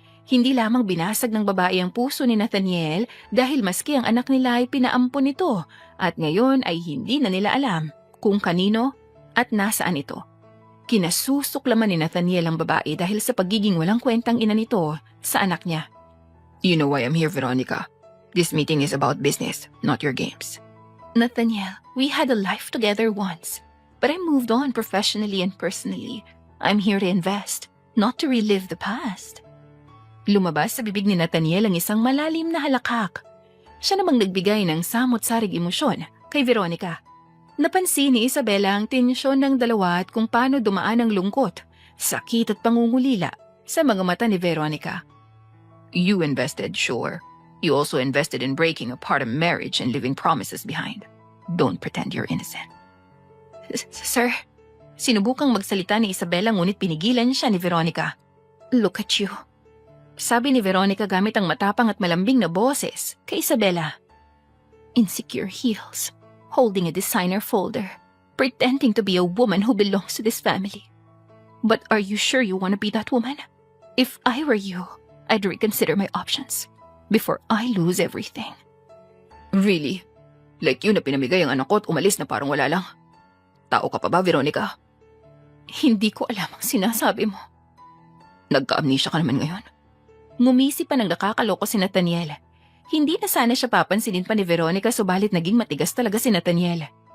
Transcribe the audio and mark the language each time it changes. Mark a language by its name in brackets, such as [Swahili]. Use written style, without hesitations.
[Filipino] Hindi lamang binasag ng babae ang puso ni Nathaniel dahil maski ang anak nila ay pinaampon nito at ngayon ay hindi na nila alam kung kanino at nasaan ito. Kinasusuklaman ni Nathaniel ang babae dahil sa pagiging walang kwentang ina nito sa anak niya. [English] You know why I'm here, Veronica. This meeting is about business, not your games. Nathaniel, we had a life together once, but I moved on professionally and personally. I'm here to invest, not to relive the past. [Filipino] Lumabas sa bibig ni Nathaniel ang isang malalim na halakak. Siya namang nagbigay ng samot-saring emosyon kay Veronica. Napansin ni Isabela ang tensyon ng dalawa at kung paano dumaan ang lungkot, sakit at pangungulila sa mga mata ni Veronica. [English] You invested, sure. You also invested in breaking apart a marriage and leaving promises behind. Don't pretend you're innocent. [Filipino] Sir, sinubukang magsalita ni Isabela ngunit pinigilan siya ni Veronica. [English] Look at you. [Filipino] Sabi ni Veronica gamit ang matapang at malambing na boses kay Isabela. [English] Insecure heels, holding a designer folder, pretending to be a woman who belongs to this family. But are you sure you want to be that woman? If I were you, I'd reconsider my options before I lose everything. Really? [Filipino] Like yun na pinamigay ang anak ko at umalis na parang wala lang? Tao ka pa ba, Veronica? Hindi ko alam ang sinasabi mo. Nagka-amnesia ka naman ngayon. Ngumisi pa ng nakakaloko si Nathaniel. Hindi na sana siya papansinin pa ni Veronica subalit naging matigas talaga si Nathaniel.